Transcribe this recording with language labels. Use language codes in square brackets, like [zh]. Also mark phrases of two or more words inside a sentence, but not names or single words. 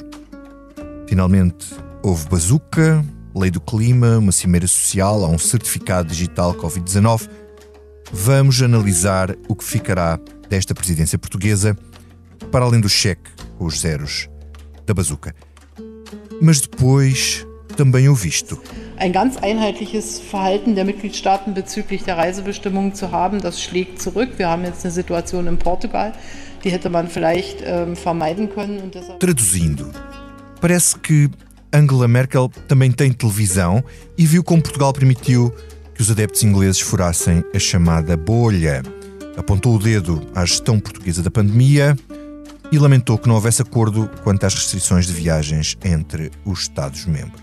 [pt] Finalmente, houve bazuca, lei do clima, uma cimeira social, há um certificado digital Covid-19. Vamos analisar o que ficará desta presidência portuguesa, para além do cheque com os zeros da bazuca. Mas depois também o visto. [de] Ein ganz einheitliches Verhalten der Mitgliedstaaten bezüglich der Reisebestimmungen zu haben, das schlägt zurück. Wir haben jetzt eine Situation in Portugal, die hätte man vielleicht vermeiden können. Und deshalb... [pt] Traduzindo, parece que Angela Merkel também tem televisão e viu como Portugal permitiu que os adeptos ingleses furassem a chamada bolha. Apontou o dedo à gestão portuguesa da pandemia e lamentou que não houvesse acordo quanto às restrições de viagens entre os Estados-membros.